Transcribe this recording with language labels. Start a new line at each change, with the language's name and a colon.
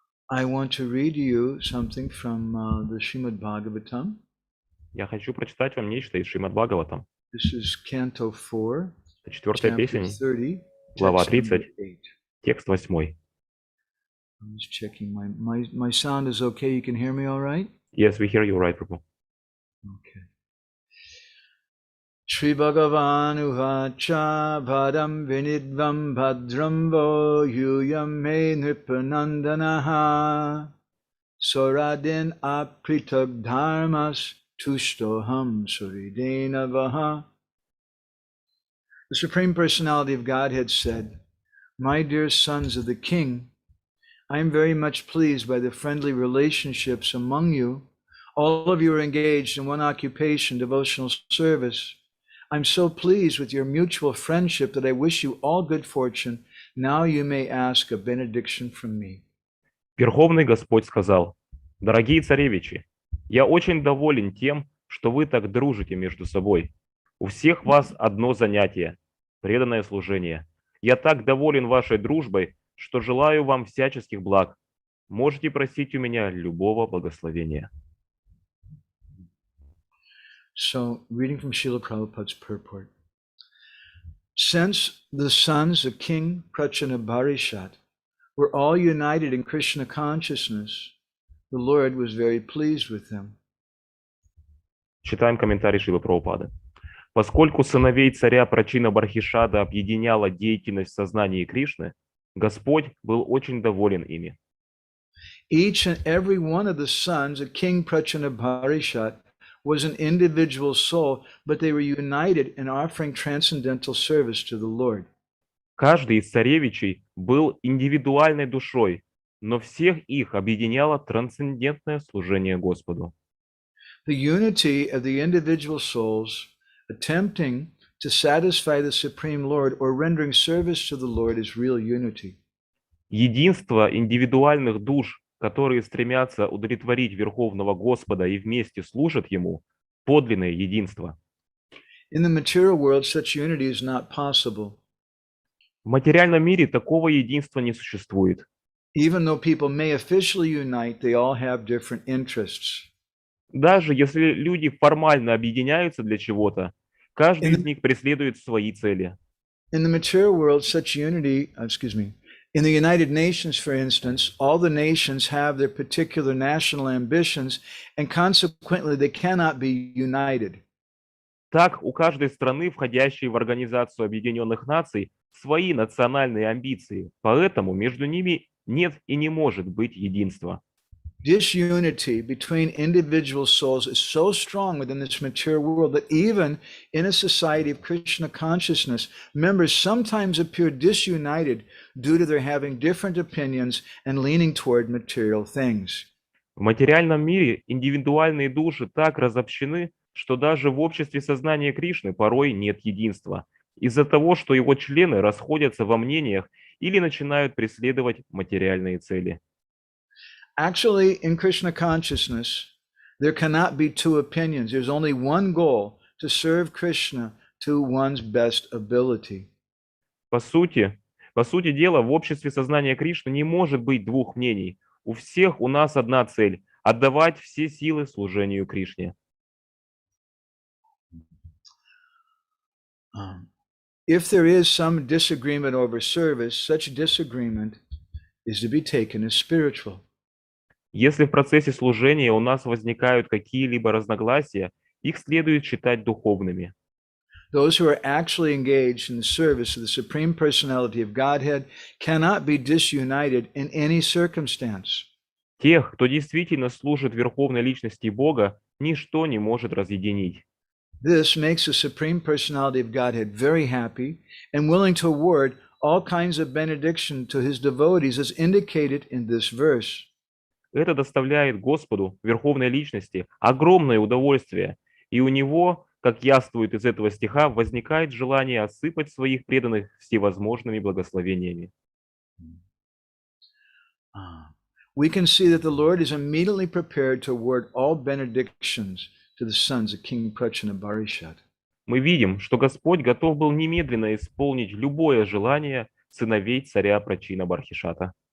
English: I want to read you something from the Srimad Bhagavatam.
Russian: Я хочу прочитать вам нечто из Шримад Бхагаватам.
English: This is Canto 4.
Russian: Четвертая песня, глава 30, текст 8.
English: I'm just checking my sound is okay. You can hear me all right? Yes, we hear you right, Prabhu. Okay.
Sanskrit: Shri Bhagavan Uvacha Bhadam Vinidvam Bhadram Vo Yuyam Me Nripanandanaha Soradin Apritag Dharmas Tushtoham Suridena Vaha.
English: The Supreme Personality of Godhead said, "My dear sons of the King, I am very much pleased by the friendly relationships among you. All of you are engaged in one occupation, devotional service. I'm so pleased with your mutual friendship that I wish you all good fortune. Now you may ask a benediction from me."
Russian: Верховный Господь сказал: «Дорогие царевичи, я очень доволен тем, что вы так дружите между собой. У всех вас одно занятие – преданное служение. Я так доволен вашей дружбой, что желаю вам всяческих благ. Можете просить у меня любого благословения».
English: So, reading from Srila Prabhupada's purport. Since the sons of King Prachanabarishat were all united in Krishna consciousness, the Lord was very pleased with them.
Russian: Читаем комментарий Шрилы Прабхупады. Поскольку сыновей царя Прачина Бархишада объединяла деятельность в сознании Кришны, Господь был очень доволен ими.
English: Each and every one of the sons of King Prachanabarishat was an individual soul, but they were united in offering transcendental service to the Lord.
Russian: Каждый из царевичей был индивидуальной душой, но всех их объединяло трансцендентное служение Господу.
English: The unity of the individual souls attempting to satisfy the Supreme Lord or rendering service to the Lord is real unity.
Russian: Единство индивидуальных душ, которые стремятся удовлетворить Верховного Господа и вместе служат Ему, подлинное единство.
English: In the material world, such unity is not possible.
Russian: В материальном мире такого единства не существует.
English: Even though people may officially unite, they all have different interests.
Russian: Даже если люди формально объединяются для чего-то, каждый из них преследует свои цели.
English: In the material world, such unity, in the United Nations, for instance, all the nations have their particular national ambitions, and consequently they cannot be united.
Russian: Так, у каждой страны, входящей в Организацию Объединенных Наций, свои национальные амбиции, поэтому между ними нет и не может быть единства.
English: Disunity between individual souls is so strong within this material world that even in a society of Krishna consciousness, members sometimes appear disunited due to their having different opinions and leaning toward material things.
Russian: В материальном мире индивидуальные души так разобщены, что даже в обществе сознания Кришны порой нет единства, из-за того, что его члены расходятся во мнениях или начинают преследовать материальные цели.
English: Actually, in Krishna consciousness, there cannot be two opinions. There's only one goal, to serve Krishna to one's best ability.
Russian: По сути дела, в обществе сознания Кришны не может быть двух мнений. У всех у нас одна цель – отдавать все силы служению Кришне.
English: If there is some disagreement over service, such disagreement is to be taken as spiritual.
Russian: Если в процессе служения у нас возникают какие-либо разногласия, их следует считать духовными.
English: Those who are actually engaged in the service of the Supreme Personality of Godhead cannot be disunited in any circumstance.
Russian: Тех, кто действительно служит Верховной Личности Бога, ничто не может разъединить.
English: This makes the Supreme Personality of Godhead very happy and willing to award all kinds of benediction to his devotees as indicated in this verse.
Russian: Это доставляет Господу, Верховной Личности, огромное удовольствие, и у Него, как яствует из этого стиха, возникает желание осыпать своих преданных всевозможными благословениями.
English: We can see that the Lord is immediately prepared to award all benedictions to the sons of King Prachanabarishat.
Russian: Мы видим, что Господь готов был немедленно исполнить любое желание сыновей царя Прачина Бархишата.